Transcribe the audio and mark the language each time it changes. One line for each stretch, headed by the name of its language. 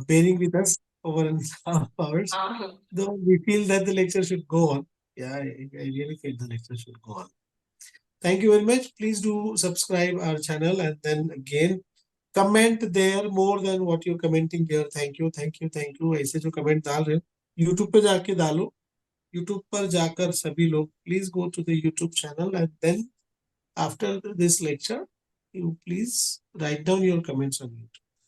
English: bearing with us over and a half hours. Though we feel that the lecture should go on. Yeah, I really feel the lecture should go on. Thank you very much. Please do subscribe our channel and then again comment there more than what you're commenting here. Thank you, thank you, thank you.
Hindi: ऐसे जो comment डाल रहे हो YouTube पे जाके डालो.
English: YouTube
Hindi: पर जाकर सभी लोग
English: please go to the YouTube channel and then after this lecture you please write down your comments on YouTube.